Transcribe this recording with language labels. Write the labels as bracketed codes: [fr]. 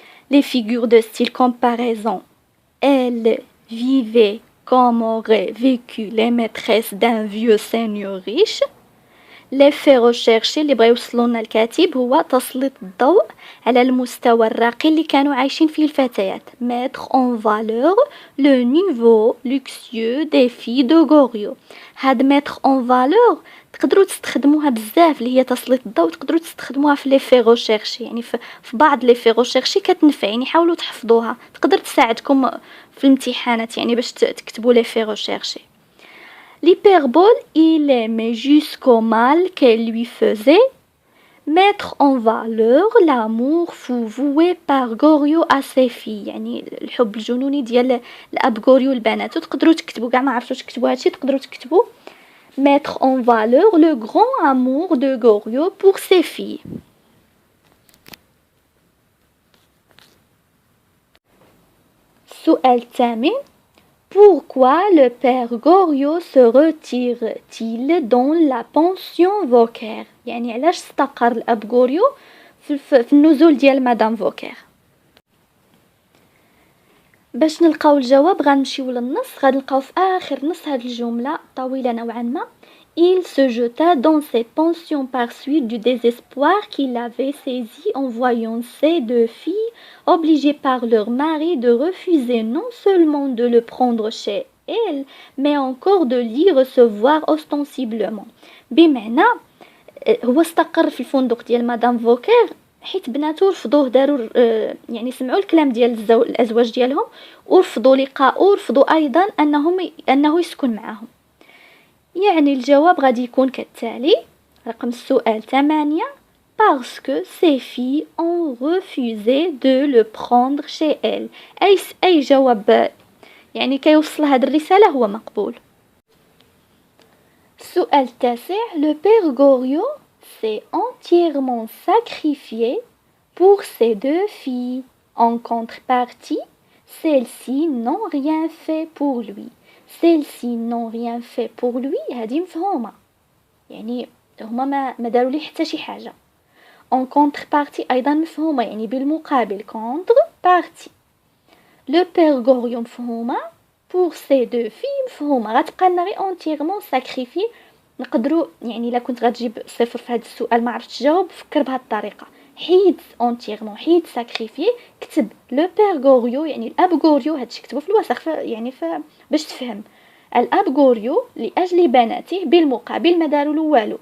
[fr] les figures de style comparaison elle vivait comme aurait vécu les maîtresses d'un vieux seigneur riche. [ar] لي recherché اللي بغا يوصلونا الكاتب هو تسليط الضوء على المستوى الراقي اللي كانوا عايشين فيه الفتيات. [fr] mettre en valeur le niveau luxueux des filles de Goriot. [ar] هاد [fr] mettre en valeur [ar] تقدروا تستخدموها بزاف، اللي هي تسليط الضوء، تقدروا تستخدموها في لي recherché، يعني في بعض لي recherché كتنفع، يعني حاولوا تحفظوها، تقدر تساعدكم في الامتحانات يعني باش تكتبوا لي recherché. [fr] L'hyperbole il aimait jusqu'au mal qu'elle lui faisait. mettre en valeur l'amour fou voué par Goriot à ses filles. [ar] يعني الحب الجنوني ديال الاب غوريو لبناته. تقدروا تكتبوا كاع ما عرفتوش تكتبوا هادشي، تقدروا تكتبوا [fr] mettre en valeur le grand amour de Goriot pour ses filles. [ar] السؤال الثامن: [fr] Pourquoi le père Goriot se retire-t-il dans la pension Vauquer؟ [ar] يعني علاش استقر الأب غوريو في النزول ديال مدام فوكير. باش نلقاو الجواب غنمشيو للنص، غادي نلقاو في آخر نص هاد الجملة طويلة نوعا ما: [fr] Il se jeta dans ses pensions par suite du désespoir qu'il avait saisi en voyant ses deux filles obligées par leur mari de refuser non seulement de le prendre chez elle, mais encore de l'y recevoir ostensiblement. [ar] بمعنى هو استقر في الفندق ديال مدام فوكير حيت بناتو رفضوه، داروا يعني سمعوا الكلام ديال الازواج ديالهم ورفضوا لقاءه، ورفضوا ايضا انه يسكن معهم. يعني الجواب غادي يكون كالتالي: رقم السؤال 8 [fr] parce que ses filles ont refusé de le prendre chez elle. [ar] أي جواب يعني كيوصل هذه الرسالة هو مقبول. [fr] السؤال التاسع: Le père Goriot s'est entièrement sacrifié pour ses deux filles. En contrepartie, celles-ci n'ont rien fait pour lui. Celles-ci n'ont rien fait pour lui [ar] هذه مفهومة، يعني هما ما داروا ليه حتى شي حاجة. [fr] en contrepartie [ar] أيضا مفهومة، يعني بالمقابل contrepartie. [fr] le père Goriot [ar] مفهومة، [fr] pour ces deux filles مفهومة. [ar] غتبقى لنا غير [fr] entièrement sacrifié. [ar] نقدروا يعني الا كنت غتجيب صفر في هذا السؤال ما عرفتش تجاوب، فكر بهذه الطريقة: حيد entièrement، حيد sacrifié، كتب le père Goriot يعني الاب غوريو. هادشي كتبوا في الوسخ يعني باش تفهم. الاب غوريو لاجل بناته بالمقابل ما داروا له والو.